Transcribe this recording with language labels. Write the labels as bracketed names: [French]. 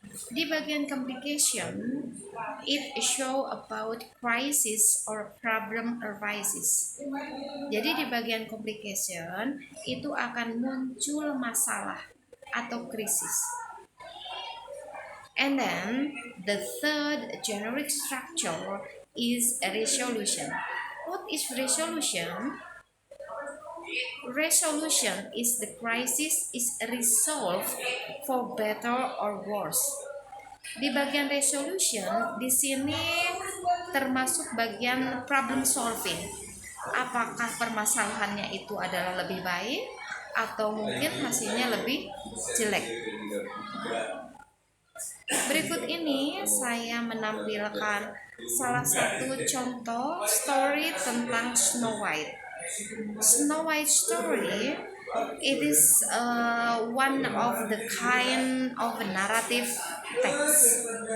[Indonesian] Di bagian [English] complication, it show about crisis or problem arises. [Indonesian] Jadi di bagian complication itu akan muncul masalah atau krisis. [English] And then the third generic structure is a resolution. What is resolution? Resolution is the crisis is resolved for better or worse. [Indonesian] Di bagian resolution di sini termasuk bagian problem solving. Apakah permasalahannya itu adalah lebih baik atau mungkin hasilnya lebih jelek. Berikut ini saya menampilkan salah satu contoh story tentang Snow White. [English] Snow White story, it is one of the kind of narrative text.